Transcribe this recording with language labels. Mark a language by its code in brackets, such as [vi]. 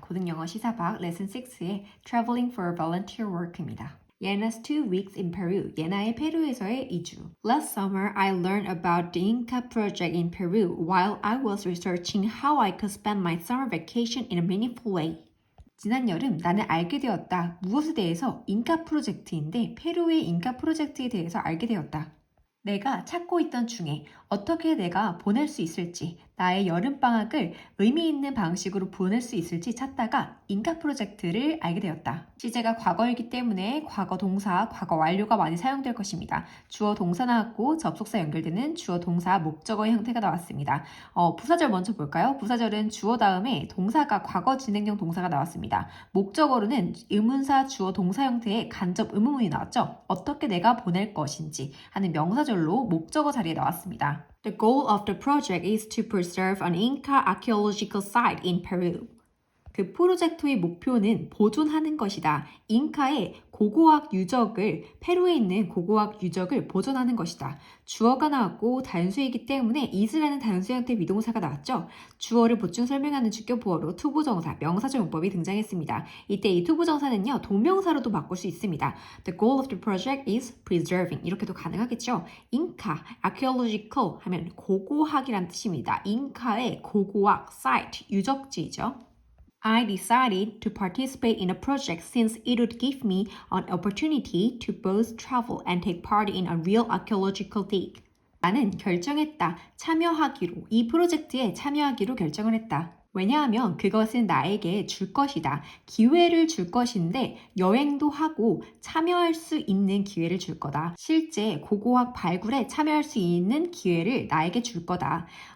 [ko] 고등영어 시사박 레슨 6의 [en] Traveling for Volunteer Work [ko] 입니다. [en] Yena's 2 weeks in Peru. [ko] 예나의 페루에서의 2주. [en] Last summer, I learned about the Inca project in Peru while I was researching how I could spend my summer vacation in a meaningful way. [ko] 지난 여름 나는 알게 되었다. 무엇에 대해서? 인카 프로젝트인데 페루의 인카 프로젝트에 대해서 알게 되었다. 내가 찾고 있던 중에 어떻게 내가 보낼 수 있을지, 나의 여름방학을 의미 있는 방식으로 보낼 수 있을지 찾다가 인카 프로젝트를 알게 되었다. 시제가 과거이기 때문에 과거 동사, 과거 완료가 많이 사용될 것입니다. 주어 동사 나왔고 접속사 연결되는 주어 동사 목적어의 형태가 나왔습니다. 부사절 먼저 볼까요? 부사절은 주어 다음에 동사가 과거 진행형 동사가 나왔습니다. 목적어로는 의문사 주어 동사 형태의 간접 의문문이 나왔죠. 어떻게 내가 보낼 것인지 하는 명사절로 목적어 자리에 나왔습니다. [en] The goal of the project is to preserve an Inca archaeological site in Peru. [ko] 그 프로젝트의 목표는 보존하는 것이다. 잉카의 고고학 유적을, 페루에 있는 고고학 유적을 보존하는 것이다. 주어가 나왔고 단수이기 때문에 is라는 단수 형태 비동사가 나왔죠. 주어를 보충 설명하는 주격보어로 투부정사, 명사절 문법이 등장했습니다. 이때 이 투부정사는요, 동명사로도 바꿀 수 있습니다. [en] The goal of the project is preserving. [ko] 이렇게도 가능하겠죠. 잉카, archaeological 하면 고고학이란 뜻입니다. 잉카의 고고학, site, 유적지죠. [en] I decided to participate in a project since it would give me an opportunity to both travel and take part in a real archaeological dig. [ko] 나는 결정했다. 참여하기로. 이 프로젝트에 참여하기로 결정을 했다. 왜냐하면 그것은 나에게 줄 것이다. 기회를 줄 것인데 여행도 하고 참여할 수 있는 기회를 줄 거다. 실제 고고학 발굴에 참여할 수 있는 기회를 나에게 줄 거다.